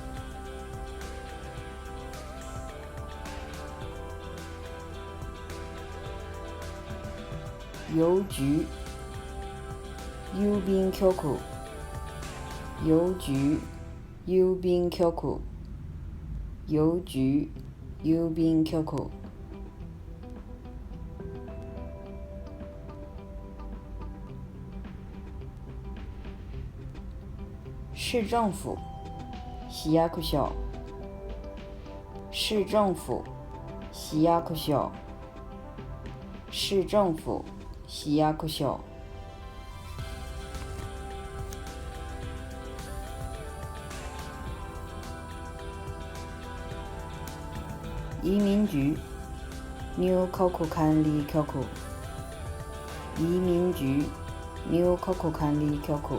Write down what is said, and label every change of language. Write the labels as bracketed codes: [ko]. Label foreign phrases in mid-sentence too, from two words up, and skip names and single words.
[zh] 郵局郵便局郵局郵便局郵局郵便局市政府市役所市政府市役所市政府市役所移民局入国管理局移民局入国管理局